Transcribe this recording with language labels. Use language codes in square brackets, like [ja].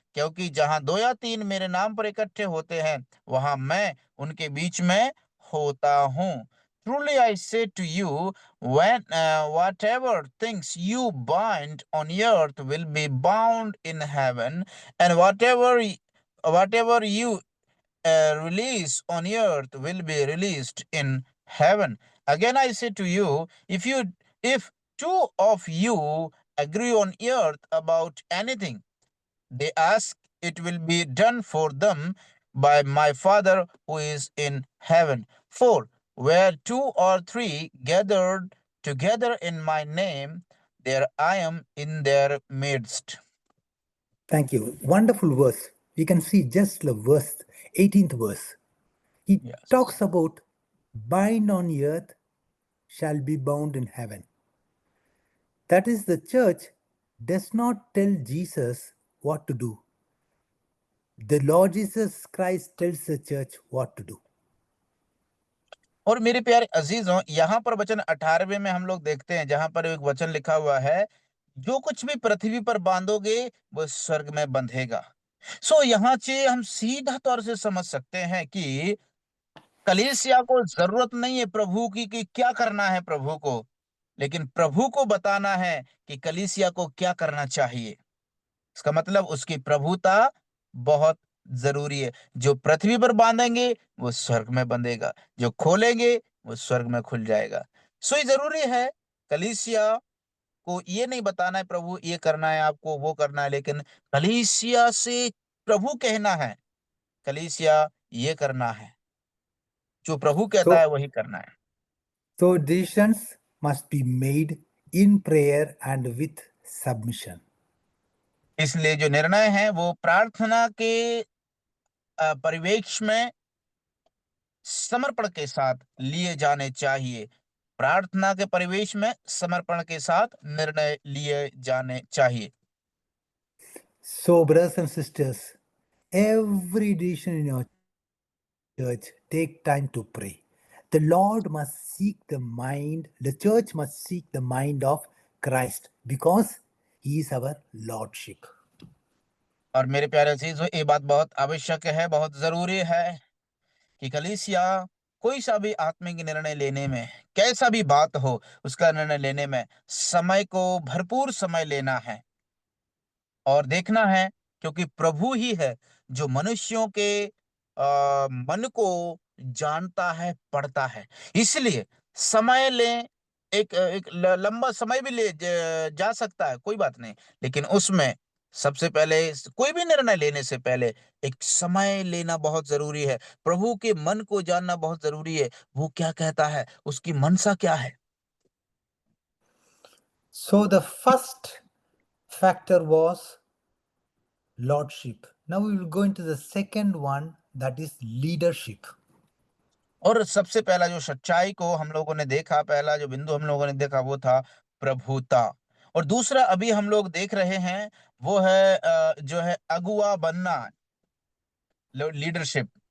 [hi] क्योंकि जहां दो या तीन मेरे नाम पर इकट्ठे होते हैं, वहां मैं उनके बीच में होता हूँ। [en] Truly I say to you, when whatever things you bind on earth will be bound in heaven, and whatever you release on earth will be released in heaven. Again I say to you, if two of you agree on earth about anything they ask, it will be done for them by my Father who is in heaven. For where two or three gathered together in my name, there I am in their midst. Thank you. Wonderful verse. We can see just the verse, 18th verse. He Yes. talks about bind on earth shall be bound in heaven. That is, the church does not tell Jesus what to do. The Lord Jesus Christ tells the church what to do. [hi] और मेरे प्यारे अजीजों, यहाँ पर वचन 18वें में हम लोग देखते हैं, जहां पर एक वचन लिखा हुआ है, जो कुछ भी पृथ्वी पर बांधोगे वो स्वर्ग में बंधेगा। सो यहाँ से हम सीधा तौर से समझ सकते हैं कि कलीसिया को जरूरत नहीं है प्रभु की कि क्या करना है प्रभु को, लेकिन प्रभु को बताना है कि कलीसिया को क्या करना चाहिए। इसका मतलब उसकी प्रभुता बहुत जरूरी है। जो पृथ्वी पर बांधेंगे वो स्वर्ग में बंधेगा, जो खोलेंगे वो स्वर्ग में खुल जाएगा। सो ये जरूरी है, कलीसिया को ये नहीं बताना है प्रभु ये करना है आपको, वो करना है, लेकिन कलीसिया से प्रभु कहना है, कलीसिया ये करना है, जो प्रभु कहता [en] So, [hi] है वही करना है। [en] so decisions must be made in prayer and with submission. [hi] इसलिए जो निर्णय है वो प्रार्थना के परिवेश में समर्पण के साथ लिए जाने चाहिए। प्रार्थना के परिवेश में समर्पण के साथ निर्णय लिए जाने चाहिए। [en] So, brothers and sisters, every decision in your church, take time to pray. The Lord must seek the church must seek the mind of Christ because He is our Lordship. [hi] और मेरे प्यारे अजीजों, ये बात बहुत आवश्यक है, बहुत जरूरी है कि कलीसिया कोई सा भी आत्मिक निर्णय लेने में, कैसा भी बात हो, उसका निर्णय लेने में समय को भरपूर समय लेना है और देखना है, क्योंकि प्रभु ही है जो मनुष्यों के मन को जानता है, पढ़ता है। इसलिए समय लें, एक लंबा समय भी जा सकता है, कोई बात नहीं, लेकिन उसमें सबसे पहले कोई भी निर्णय लेने से पहले एक समय लेना बहुत जरूरी है। प्रभु के मन को जानना बहुत जरूरी है, वो क्या कहता है, उसकी मनसा क्या है। [en] So, the first factor was Lordship. Now, we will go into the second one, that is leadership. [hi] और सबसे पहला जो सच्चाई को हम लोगों ने देखा, पहला जो बिंदु हम लोगों ने देखा वो था प्रभुता। और दूसरा अभी हम लोग देख रहे हैं वो है जो है अगुआ बनना, लीडरशिप।